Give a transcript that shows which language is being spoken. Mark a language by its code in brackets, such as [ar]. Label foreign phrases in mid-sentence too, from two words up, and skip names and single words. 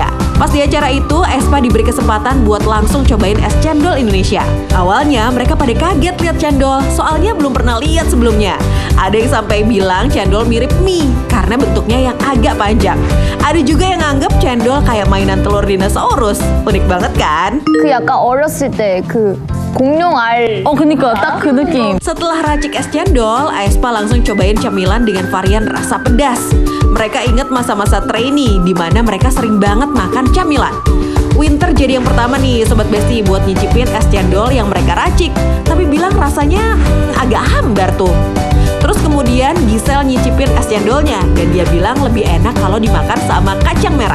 [id] Pas di acara itu, aespa diberi kesempatan buat langsung cobain es cendol Indonesia. Awalnya mereka pada kaget lihat cendol, soalnya belum pernah lihat sebelumnya. Ada yang sampai bilang cendol mirip mie karena bentuknya yang agak panjang. Ada juga yang nganggep cendol kayak mainan telur dinosaurus. Unik banget kan? [ko] 그 약간 어렸을 때 그 공룡 알. 그니까 딱 그 느낌. [id] Setelah racik es cendol, aespa langsung cobain camilan dengan varian rasa pedas. Mereka ingat masa-masa trainee di mana mereka sering banget makan camilan. Winter jadi yang pertama nih Sobat Besti buat nyicipin es cendol yang mereka racik. Tapi bilang rasanya agak hambar tuh. Terus kemudian Giselle nyicipin es cendolnya dan dia bilang lebih enak kalau dimakan sama kacang merah.